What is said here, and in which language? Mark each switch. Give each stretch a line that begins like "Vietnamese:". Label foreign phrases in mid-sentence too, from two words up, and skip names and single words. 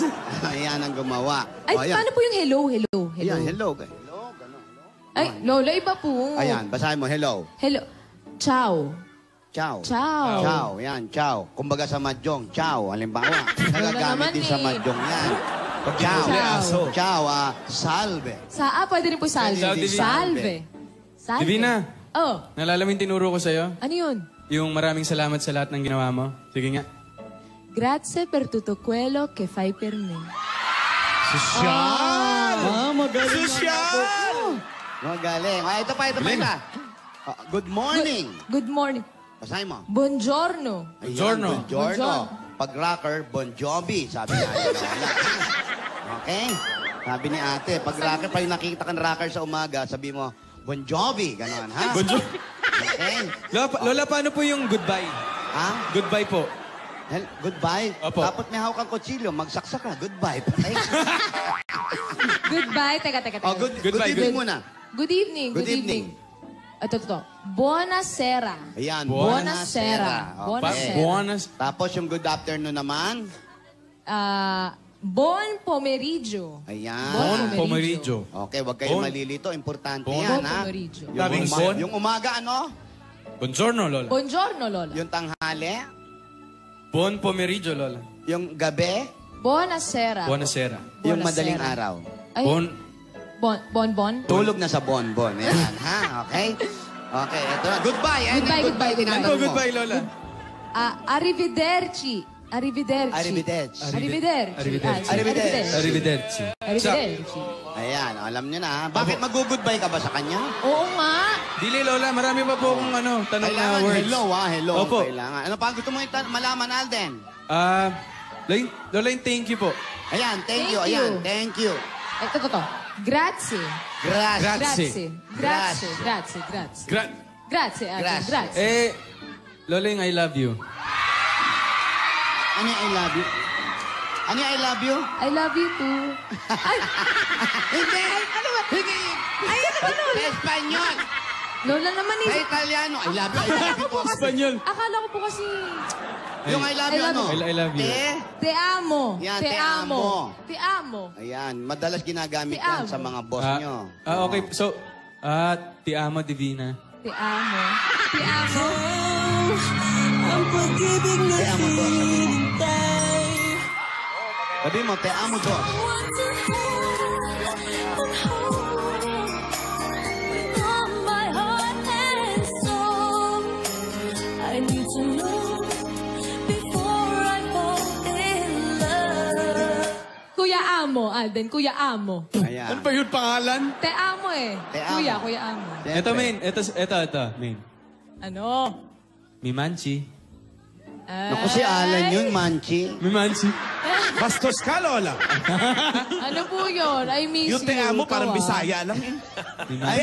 Filipino: Ayan ang gumawa. Ay, O, ayan. paano po yung hello? Hello. Ayan, hello. Hello, gano'n. Ay, Lola, iba po. Ayan, basahin mo, hello.
English: Hello.
Italian: Ciao. Ciao. Ciao. Ciao,
Filipino: yan, ciao. Kumbaga sa Mahjong, ciao. Halimbawa, naman nagagamit din sa eh. Mahjong yan.
Italian: Ciao. Ciao. Ciao, salve.
Filipino: Pwede rin po salve. Pwede din
Italian: Salve. Salve.
Filipino: Divina, Oh, naalala mo yung tinuro ko sa'yo? ano yun? Yung maraming salamat sa lahat ng ginawa mo. Sige nga.
Italian: Grazie per tutto quello che fai per me.
Filipino: Magaling. Ah, ito pa.
English: Good morning. Good morning.
Filipino: Basahin mo.
Italian: Buongiorno.
Filipino: Ayan,
Italian: Buongiorno. Buongiorno.
Filipino: Pag rocker, Bon Jovi, sabi ni Ate Lola.
English: Okay?
Filipino: Sabi ni Ate, pag rocker, pag nakikita ka ng rocker sa umaga, sabi mo, Bon Jovi, gano'n, ha?
French: Bonjour.
English: Okay?
Filipino: Lola, paano po yung goodbye? Ha?
English: Goodbye po. Goodbye.
Filipino: Opo. Tapos may hawak kang kutsilyo, magsaksak ka. Goodbye. Patay. Goodbye. Teka.
English: Oh, good Goodbye, evening good-
Filipino: muna.
English: Good evening. Good evening.
Italian: Ito. Buonasera.
Filipino: Ayan,
Italian: Buonasera.
English: Okay.
Italian: Buonas.
Filipino: Tapos yung good afternoon naman.
Italian: Buon pomeriggio.
Filipino: Ayan.
Italian: Bon pomeriggio.
Filipino: Okay, wag kayong
Italian: Bon.
Filipino: malilito. Importante
Italian: Bon.
Filipino: yan,
Italian: Buon
Filipino: ha?
Italian: pomeriggio.
Filipino: Daming bon. Yung umaga, ano?
Italian: Buongiorno, Lola. Buongiorno, Lola.
Filipino: Yung tanghali?
Italian: Buon pomeriggio, Lola.
Filipino: Yung gabi?
Italian: Buonasera. Buonasera.
Filipino: Yung
Italian: Buonasera.
Filipino: madaling araw? Ay, bon. Tulog na sa bonbon. Ayan, ha? Okay? Okay, ito na. Goodbye. Ayan,
English: Goodbye,
Filipino: yung
English: goodbye.
Filipino: tinatanong Ano mo.
English: goodbye, Lola?
Italian: Arrivederci. Arrivederci. Arrivederci. Arrivederci. Arrivederci. Arrivederci. Arrivederci. Arrivederci.
Filipino: Ayan, alam niyo na, ha? Bakit mag-goodbye ka ba sa kanya? Oo nga. Dili, Lola. Marami pa po akong tanong na Kailangan
English: words. hello, ha? Hello.
Filipino: Opo. Kailangan. Ano pa gusto mo malaman, Alden? Lola, yung
English: thank you
Filipino: po. Ayan,
English: thank you. Thank you.
Filipino: Ayan, thank you. Ito.
Italian: Grazie. Grazie. Grazie. Grazie. Grazie, Alden. Grazie.
Filipino: Lola, yung
English: I love you.
Filipino: Ano yung
English: I love you?
Filipino: Ano yung
English: I love you? I love you too.
Filipino: Ay, Hindi! Ano ba? Hindi! ay, ano ba, Lola? Sa Espanyol! Lola naman Sa eh. Italiano!
English: I love you po.
Filipino: Espanyol. Akala ko po kasi... Yung
English: I love you, I love
Filipino: ano?
English: you. I love you.
Spanish: Te amo.
Filipino: Yan,
Spanish: te te amo. amo. Te amo.
Filipino: Ayan, madalas ginagamit
Spanish: Te
Filipino: yan
Spanish: amo.
Filipino: sa mga boss nyo.
English: Okay. So,
Italian: ti amo, Divina.
Spanish: Te amo. Te amo.
Filipino: Ang pag-ibig na
Spanish: Te amo, boss.
Filipino: Sabi mo. hintay. Sabi mo,
Spanish: te amo, boss.
English: Want to hold and hold with all my heart and soul. I need to know before I fall in love.
Filipino: Kuya Amo, Alden. Kuya Amo. Ayan. Ano ba yun pangalan?
Spanish: Te amo eh. Te amo.
Filipino: Kuya Amo. Siyempre. Ito, main. Ito, main. Ano?
Italian: Mimanchi.
Filipino: Naku, si Alan yun, Manchi.
Italian: Mimanchi.
Filipino: Bastos ka, Lola. Ano po yun?
English: I miss
Filipino: Yung
English: you.
Filipino: tea mo, parang Ikaw, ah. Bisaya lang eh.
Italian: Mimanchi.